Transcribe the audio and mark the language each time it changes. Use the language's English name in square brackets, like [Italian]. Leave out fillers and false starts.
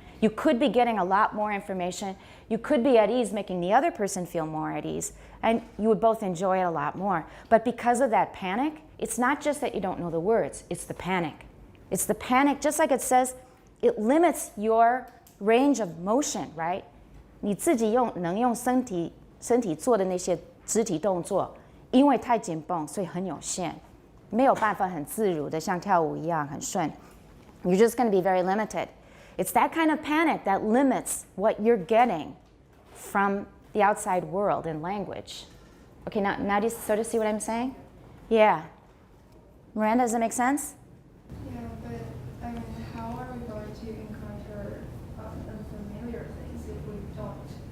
[English] You could be getting a lot more information. You could be at ease, making the other person feel more at ease, and you would both enjoy it a lot more. But because of that panic, it's not just that you don't know the words, it's the panic. It's the panic, just like it says, it limits your range of motion, right? [Chinese] 你自己能用身体做的那些肢体动作，因为太紧绷，所以很有限，没有办法很自如的像跳舞一样很顺。 [English] You're just going to be very limited. It's that kind of panic that limits what you're getting from the outside world in language. Okay, now do you sort of see what I'm saying? Yeah. Miranda, does that make sense? Yeah, but I mean, how are we going to encounter unfamiliar things if we don't?